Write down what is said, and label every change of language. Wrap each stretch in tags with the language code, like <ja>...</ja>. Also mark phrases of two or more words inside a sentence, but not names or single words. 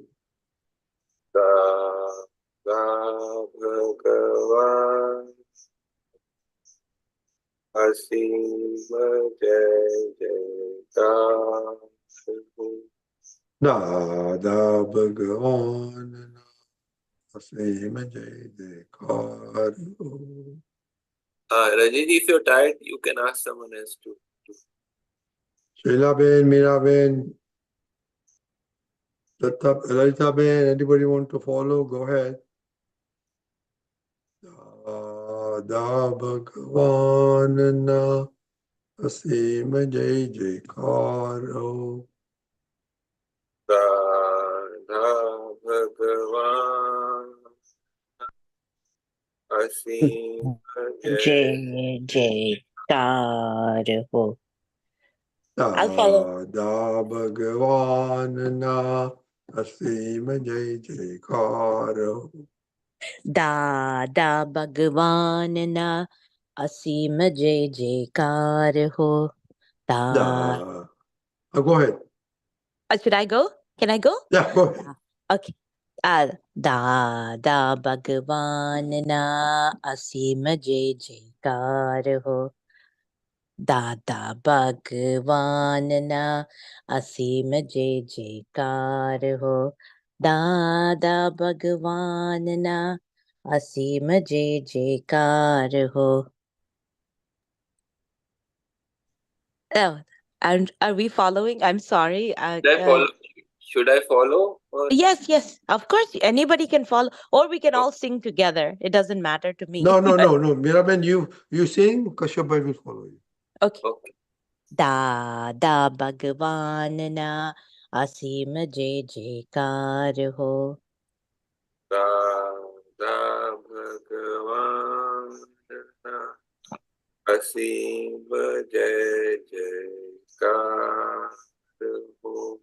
<gu>દાદા ભગવાન અસીમ જય જયકાર હો. દાદા ભગવાનના અસીમ જય જયકાર હો.</gu> <en>Rajiji, if you're tired, you can ask someone else to. Shailaben, Miraben, Lalitaben, anybody want to follow? Go ahead.</en> <gu>Dada Bhagwan અસીમ જય જયકાર હો. દાદા ભગવાન અસીમ જય જયકાર હો. દાદા ભગવાનના અસીમ જય જયકાર હો. દાદા ભગવાનના અસીમ જય જયકાર હો.</gu> <en>Go ahead. Should I go? Can I go? Yeah, go ahead.</en> <gu>Okay. દાદા ભગવાનના અસીમ જય જયકાર હો. દાદા ભગવાનના અસીમ જય જયકાર હો. દાદા ભગવાનના અસીમ જય જયકાર હો.</gu> <en>Oh, are we following? I'm sorry. Should I follow? Yes, of course. Anybody can follow, or we can all sing together. It doesn't matter to me. No. Miraben, you sing, Kashyap bhai will follow you.</en> <gu>Okay. દાદા ભગવાનના અસીમ જય જયકાર હો. દાદા ભગવાન અસીમ જય જયકાર હો.</gu>